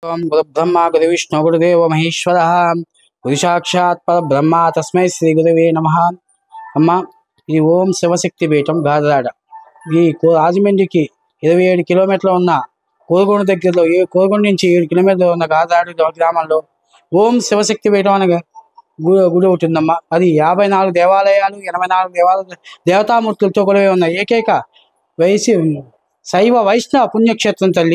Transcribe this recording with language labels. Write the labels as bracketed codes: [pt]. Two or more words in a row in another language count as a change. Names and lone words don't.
[sa] ओम गुरुब्रह्मा गुरुविष्णु गुरुदेव महेश्वरः गुरु साक्षात् परब्रह्म तस्मै श्री गुरुवे नमः। [te] అమ్మ ఈ ఓం శివశక్తి పీఠం గాదరాడ ఈ రాజమండ్రికి 27 కిలోమీటర్లు ఉన్న కోరుగొండ దగ్గరలో కోరుగొండ నుంచి 7 కిలోమీటర్లు ఉన్న గాదరాడ గ్రామంలో ఓం శివశక్తి పీఠం అనే గుడి ఉంటుందమ్మా. అది 54 దేవాలయాలు 84 దేవతామూర్తులతో కొలువై ఉన్న ఏకైక శైవ వైష్ణవ పుణ్యక్షేత్రం తల్లి.